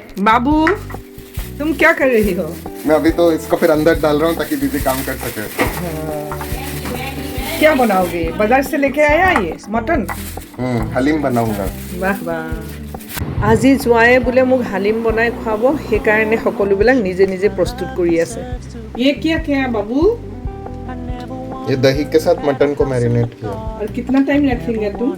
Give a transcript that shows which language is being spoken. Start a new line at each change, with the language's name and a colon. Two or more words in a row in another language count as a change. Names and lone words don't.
Hindi: बाबू तुम क्या कर रही हो? मैं अभी तो इसको फिर अंदर डाल रहा हूँ ताकि दीदी काम कर सके। क्या बनाओगे? बाजार से लेके आया ये मटन? हलीम बनाऊंगा। वाह वाह।
Assamese: আজি জোৱায়ে বোলে মোক হালিম বনাই খুৱাব, সেইকাৰণে সকলোবিলাক নিজে নিজে প্ৰস্তুত কৰি আছে।
Hindi: ये क्या क्या बाबू? ये दही के साथ मटन को मैरिनेट किया। और कितना टाइम रखेंगे तुम?